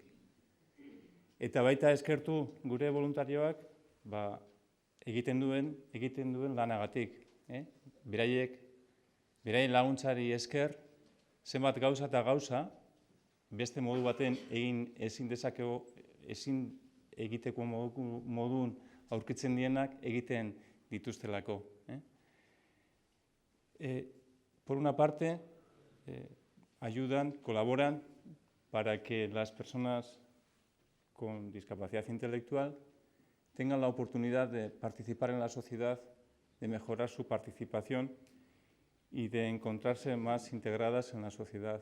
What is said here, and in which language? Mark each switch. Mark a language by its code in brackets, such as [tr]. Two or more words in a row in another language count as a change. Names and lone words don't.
[eu] Eta baita eskertu gure voluntarioak egiten duen lanagatik. Beraien laguntzari esker, zenbat gauza eta gauza, beste modu baten ezin egiteko modun aurkitzen dienak egiten dituztelako. [es] Por una parte, ayudan, colaboran para que las personas con discapacidad intelectual tengan la oportunidad de participar en la sociedad, de mejorar su participación y de encontrarse más integradas en la sociedad.